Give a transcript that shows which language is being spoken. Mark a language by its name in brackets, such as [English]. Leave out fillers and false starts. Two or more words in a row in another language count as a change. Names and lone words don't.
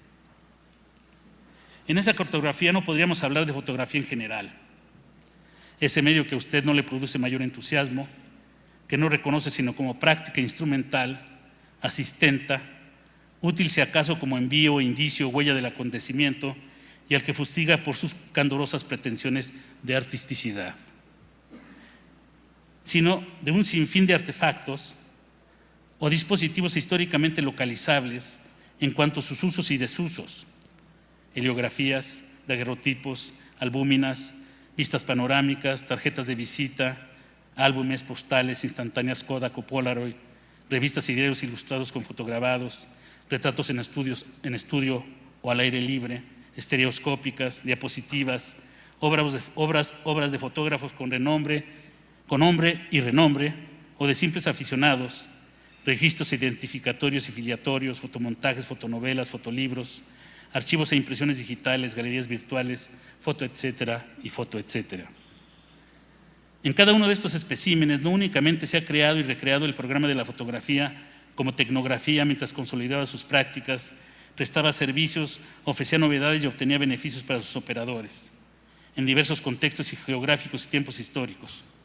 [Spanish] En esa cartografía no podríamos hablar de fotografía en general, ese medio que a usted no le produce mayor entusiasmo, que no reconoce sino como práctica instrumental, asistenta, útil si acaso como envío, indicio, huella del acontecimiento, y al que fustiga por sus candorosas pretensiones de artisticidad, sino de un sinfín de artefactos o dispositivos históricamente localizables en cuanto a sus usos y desusos: heliografías, daguerrotipos, albúminas, vistas panorámicas, tarjetas de visita, álbumes, postales, instantáneas Kodak o Polaroid, revistas y diarios ilustrados con fotograbados, retratos en estudio o al aire libre, estereoscópicas, diapositivas, obras de fotógrafos con nombre y renombre, o de simples aficionados, registros identificatorios y filiatorios, fotomontajes, fotonovelas, fotolibros, archivos e impresiones digitales, galerías virtuales, foto etcétera y foto etcétera. En cada uno de estos especímenes no únicamente se ha creado y recreado el programa de la fotografía como tecnografía mientras consolidaba sus prácticas, prestaba servicios, ofrecía novedades y obtenía beneficios para sus operadores, en diversos contextos geográficos y tiempos históricos.